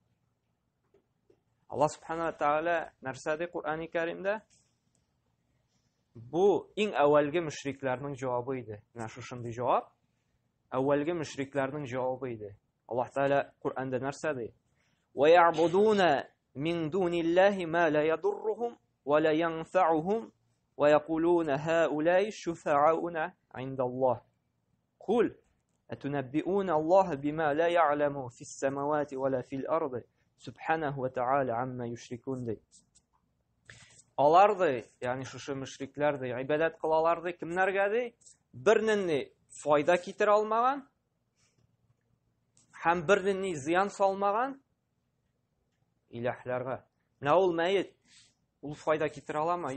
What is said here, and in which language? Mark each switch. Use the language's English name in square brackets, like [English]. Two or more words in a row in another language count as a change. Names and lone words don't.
[Arabic] الله سبحانه وتعالى [Tatar] нәрсә ди Куръан-ы Кәримдә? Бу иң әүвәлге мөшрикләрнең җавабы иде. Менә шушындый җавап әүвәлге мөшрикләрнең җавабы иде. Аллаһ Тәгалә Куръанда нәрсә ди? [Arabic] ويعبدون من دون الله ما لا يضرهم ولا ينفعهم ويقولون هؤلاء شفعاؤنا عند الله. قل أتنبئون الله بما لا يعلم في السماوات ولا في الأرض سبحانه وتعالى عما يشركون ди. [Tatar] Алар ди, ягъни шушы мөшрикләр ди, ибадат кылалар ди, кемнәргә ди? Бернинни файда китерә алмаган һәм бернинни зыян салмаган иләһләргә. Менә ул мәет, ул файда китерә аламы?